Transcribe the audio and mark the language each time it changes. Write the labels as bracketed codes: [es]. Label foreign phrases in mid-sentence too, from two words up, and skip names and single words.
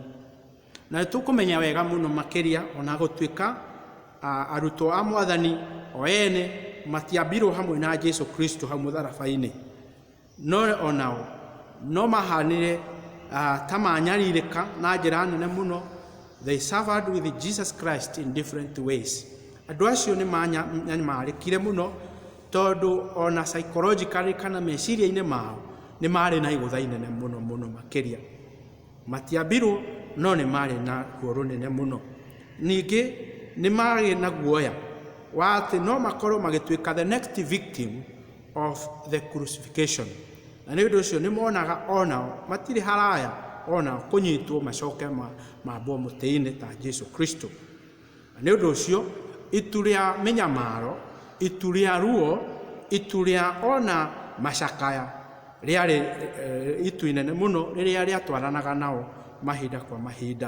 [ki] Na tũkũmenya wega mũno makĩria ona gũtuĩka arutwo a Mwathani o ene matiambirwo hamwe na Jesũ Kristo hau mũtharaba-inĩ, no onao no mahanire ta manyarirĩka na njĩra nene mũno. [en] They suffered with Jesus Christ in different ways. [ki] Andũ acio nĩ manyamarĩkire mũno tondũ ona psychologically kana meciria-inĩ mao nĩ marĩ na igũtha inene mũno mũno makĩria. Matiambirwo no nĩ marĩ na ruo rũnene mũno. Ningĩ nĩ marĩ na guoya wa atĩ no makorwo magĩtuĩka [en] the next victim of the crucifixion. [ki] Na nĩ ũndũ ũcio nĩ monaga onao matirĩ haraya onao kũnyitwo macoke mambwo mũtĩ-inĩ ta Jesũ Kristo. Na nĩ ũndũ ũcio itu rĩa mĩnyamaro, itu rĩa ruo, itu rĩa ona macakaya rĩarĩ itu inene mũno rĩrĩa rĩatwaranaga nao mahinda kwa mahinda.